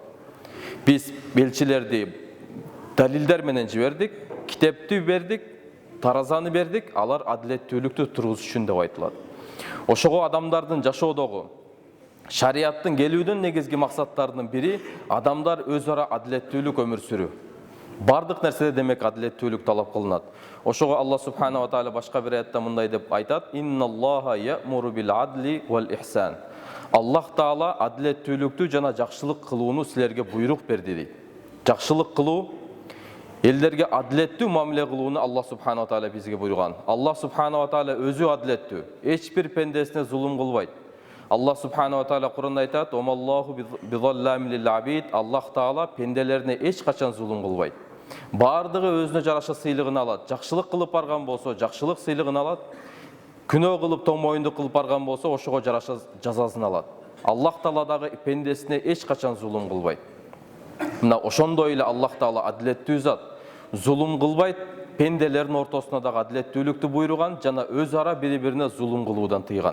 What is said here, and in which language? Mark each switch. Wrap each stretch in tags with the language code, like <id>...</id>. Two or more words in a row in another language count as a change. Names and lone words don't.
<ky>Биз элчилерди далилдер менен жибердик, китепти бердик, таразаны бердик, алар адилеттүүлүктү тургузуш үчүн деп айтылат. Ошого адамдардын жашоодогу шариаттын келүүдүн негизги максаттарынын бири адамдар өз ара адилеттүүлүк өмүр сүрүү. Бардык нерседе демек адилеттүүлүк талап кылынат. Ошого Аллах</ky> <ar>سبحانه وتعالى</ar> <ky>башка бир аятта мындай деп айтат:</ky> <ar>"إن الله يأمر بالعدل والإحسان."</ar> <ky>Аллах таала адилеттүүлүктү жана жакшылык кылууну силерге буйрук берди дейт. Жакшылык кылуу, элдерге адилеттүү мамиле кылууну Аллах</ky> <ar>سبحانه وتعالى</ar> <ky>бизге буйруган. Аллах</ky> <ar>سبحانه وتعالى</ar> <ky>өзү адилеттүү, эч бир пендесине зулум кылбайт. Аллах</ky> <ar>سبحانه وتعالى</ar> <ky>Куранда айтат:</ky> <ar>"وما الله بظلام للعبيد."</ar> <ky>Аллах таала пенделерине эч качан зулум кылбайт. Бардыгы өзүнө жараша сыйлыгын алат. Жакшылык кылып барган болсо, жакшылык сыйлыгын алат. Күнөө кылып, томоюнду кылып барган болсо, ошого жараша жазасын алат. Аллах таала дагы пендесине эч качан зулум кылбайт. Мына ошондой эле Аллах таала адилеттүү зат, зулум кылбайт, пенделердин ортосуна дагы адилеттүүлүктү буйруган жана өз ара бири-бирине зулум кылуудан тыйган.</ky>